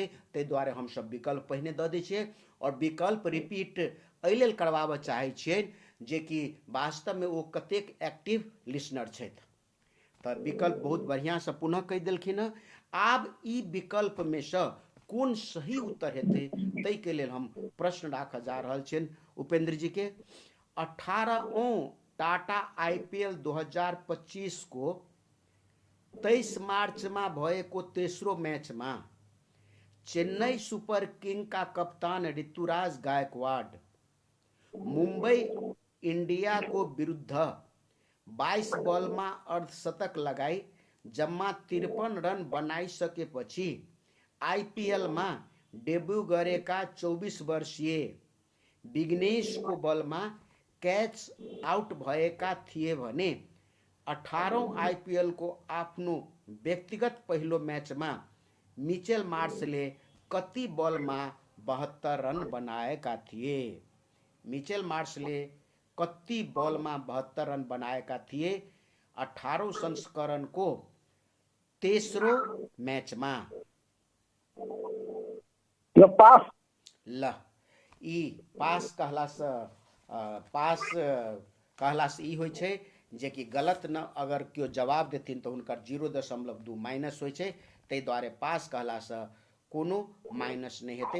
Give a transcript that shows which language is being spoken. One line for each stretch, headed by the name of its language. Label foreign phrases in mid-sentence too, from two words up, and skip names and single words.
Maithili: ताहि दुआरे हम सब विकल्प पहिने दऽ दै छियै, और विकल्प रिपीट एहि लेल करबाबऽ चाहे छियै जे कि वास्तव में वो कतेक
English: active listener
Maithili: छथि। तऽ विकल्प बहुत बढ़िया से पुनः कहि देलखिन हँ। आब ई विकल्प में से कोन सही उत्तर हेतै, ताहि के लेल हम प्रश्न राखऽ जा रहल छियनि उपेंद्र जी के।
Nepali: 18वां टाटा IPL 2025 को 23 मार्च में भएको तेस्रो मैच में चेन्नई सुपर किंग का कप्तान ऋतुराज गायकवाड़ मुंबई इंडिया को विरुद्ध 22 बॉल में अर्धशतक लगाई जम्मा 53 रन बनाइसकेपछि IPL में डेब्यू गरेका 24 वर्षीय विघ्नेश को बल में
English: catch out
Nepali: भएका थिए भने 18औं IPL को आफ्नो व्यक्तिगत पहिलो मैच में मिचेल मार्सले कति बॉल में 72 रन बनाएका थिए। मिचेल मार्सले कति बॉल में 72 रन बनाएका थिए 18औं संस्करण को तेस्रो मैच में। यो पास
Maithili: ल ई पास कहला से पास कहला से ई होइ छै जे कि गलत न अगर केओ जवाब देथिन तऽ हुनकर 0.2 माइनस होइ छै, ताहि दुआरे पास कहला से कोनो माइनस नहि हेतै।